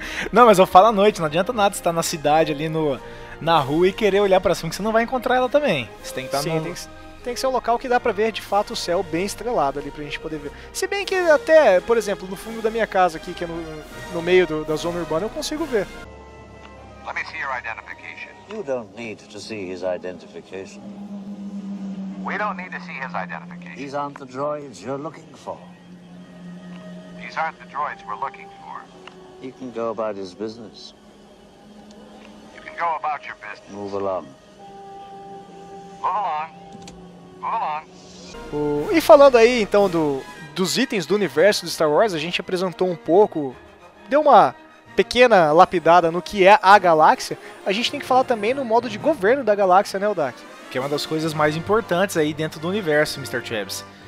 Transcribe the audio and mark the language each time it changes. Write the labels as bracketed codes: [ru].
[pt] Não, mas eu falo à noite, não adianta nada você estar na cidade ali no, na rua e querer olhar pra cima, que você não vai encontrar ela também. Você tem que estar Sim, no... Tem que ser um local que dá pra ver, de fato, o céu bem estrelado ali pra gente poder ver. Se bem que até, por exemplo, no fundo da minha casa aqui, que é no meio da zona urbana, eu consigo ver. [en] Let me see your identification. You don't need to see his identification. We don't need to see his identification. These aren't the droids you're looking for. These aren't the droids we're looking for. You can go about his business. You can go about your business. Move along. Move along. [pt] E falando aí então dos itens do universo de Star Wars, a gente apresentou um pouco, deu uma pequena lapidada no que é a galáxia. A gente tem que falar também no modo de governo da galáxia, né, Odak? Que é uma das coisas mais importantes aí dentro do universo, Mr. Chaves.